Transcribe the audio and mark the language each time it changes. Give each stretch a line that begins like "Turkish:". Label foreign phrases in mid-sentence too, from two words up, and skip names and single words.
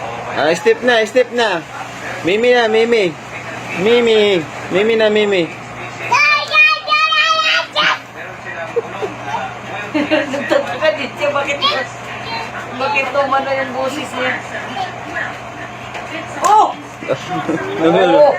Filipino: Ah, step na, step na. Mimi na, Mimi. Mimi. Mimi na, Mimi. Nagtataka din siya, bakit tumano yung boses niya? Oh! Ano? Oh!